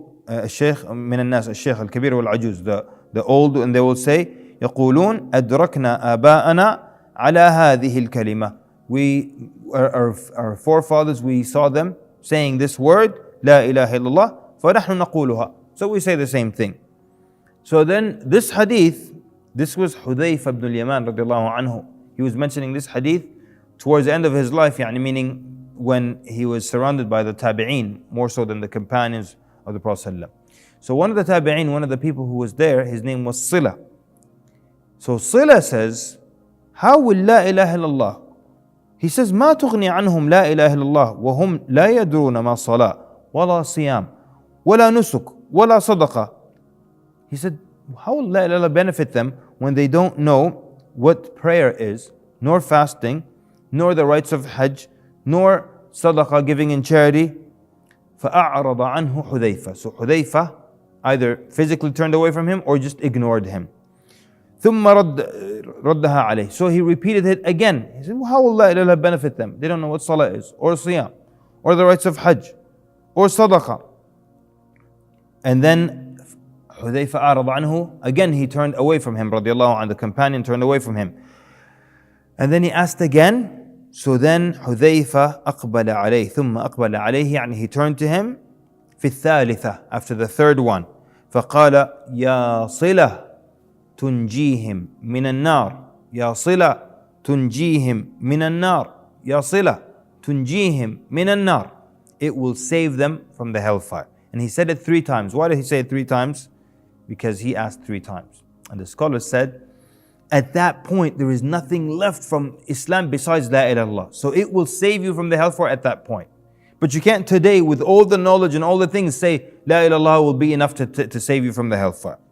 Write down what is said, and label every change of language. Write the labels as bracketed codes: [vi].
[ar] الشيخ من الناس الشيخ الكبير والعجوز, [en] the old, and they will say [ar] يقولون أدركنا آباءنا على هذه الكلمة. [en] Our forefathers, we saw them saying this word, [ar] لا إله إلا الله, فنحن نقولها. [en] So we say the same thing. So then this hadith, this was Hudayfa ibn al-Yaman radiallahu anhu. He was mentioning this hadith towards the end of his life, meaning when he was surrounded by the tabi'een, more so than the companions of the Prophet ﷺ. So one of the tabi'een, one of the people who was there, his name was Sila. So Sila says, how will la ilaha illallah? He says, [ar] ما تغني عنهم لا إله إلا الله وهم لا يدرون ما صلاة ولا صيام ولا نسك ولا صدقة. [en] He said, how will la ilaha benefit them when they don't know what prayer is, nor fasting, nor the rites of Hajj, nor sadaqah, giving in charity? [ar] فأعرض عنه حذيفة. [en] So Hudayfa either physically turned away from him or just ignored him. [ar] ثم ردها عليه. [en] So he repeated it again. He said, well, how will la ilaha benefit them? They don't know what salah is, or siyam, or the rites of Hajj, or sadaqah. And then Hudayfa [ar] أعرض عنه. [en] Again he turned away from him, radiallahu anhu. The companion turned away from him. And then he asked again. So then Hudayfa [ar] أقبل عليه ثم أقبل عليه, يعني [en] he turned to him [ar] في الثالثة, [en] after the third one. [ar] فقال يا صلة تنجيهم من النار يا صلة تنجيهم من النار يا صلة تنجيهم من النار. [en] It will save them from the hellfire. And he said it 3 times. Why did he say it 3 times? Because he asked 3 times. And the scholars said, at that point, there is nothing left from Islam besides La ilaha illallah. So it will save you from the hellfire at that point. But you can't today, with all the knowledge and all the things, say La ilaha illallah will be enough to save you from the hellfire.